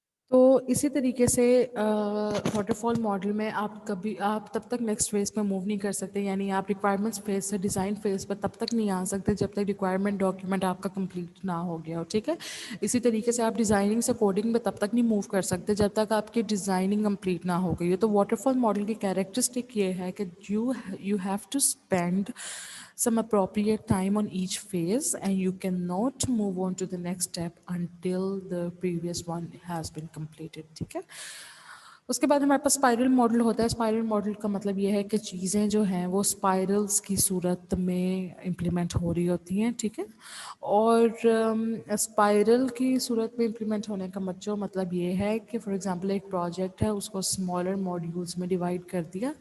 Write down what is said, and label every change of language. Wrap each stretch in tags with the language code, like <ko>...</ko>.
<ur>تو اسی طریقے سے واٹر فال ماڈل میں آپ تب تک نیکسٹ فیز پہ موو نہیں کر سکتے, یعنی آپ ریکوائرمنٹس فیز سے ڈیزائن فیز پر تب تک نہیں آ سکتے جب تک ریکوائرمنٹ ڈاکیومنٹ آپ کا کمپلیٹ نہ ہو گیا ہو. ٹھیک ہے, اسی طریقے سے آپ ڈیزائننگ سے کوڈنگ میں تب تک نہیں موو کر سکتے جب تک آپ کی ڈیزائننگ کمپلیٹ نہ ہو گئی ہے. تو واٹر فال ماڈل کی کیریکٹرسٹک یہ ہے کہ</ur> <en>You have to spend some appropriate time on each phase and you cannot move on to the next step until the previous one has been completed.</en> <ur>ٹھیک ہے, اس کے بعد ہمارے پاس اسپائرل ماڈل ہوتا ہے. اسپائرل ماڈل کا مطلب یہ ہے کہ چیزیں جو ہیں وہ اسپائرلس کی صورت میں امپلیمنٹ ہو رہی ہوتی ہیں. ٹھیک ہے, اور اسپائرل کی صورت میں امپلیمنٹ ہونے کا مطلب یہ ہے کہ فار ایگزامپل ایک پروجیکٹ ہے, اس کو اسمالر ماڈیولس میں ڈیوائڈ کر دیا.</ur>